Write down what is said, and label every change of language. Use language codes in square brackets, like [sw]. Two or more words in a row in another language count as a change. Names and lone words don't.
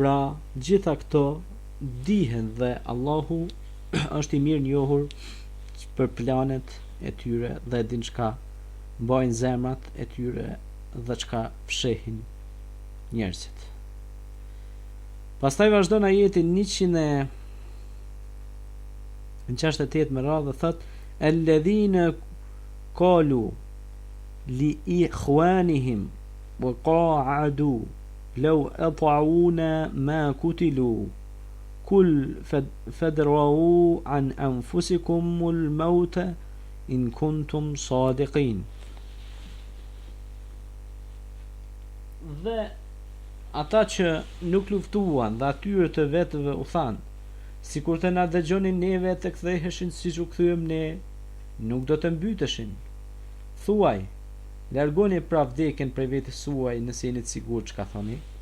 [sq] Pra, gjitha këto dihen dhe Allahu është i mirë njohur për planet e tyre dhe din çka mbajnë zemrat e tyre dhe çka fshehin njerëzit. Pastaj vazhdon ajeti 168 me radhë, thot [ar] الذين قالوا لإخوانهم وقعدوا لو أطاعونا ما قتلوا قل فادرءوا عن أنفسكم الموت إن كنتم صادقين. [sq] Dhe ata që nuk luftuan dhe atyre të vetëve u than, sikur të na dëgjonin neve të ktheheshin siç u kthyem ne, nuk do të mbyteshin. Thuaj, largoni pra vdekjen prej vetes suaj nëse jeni të sigurt çka thoni.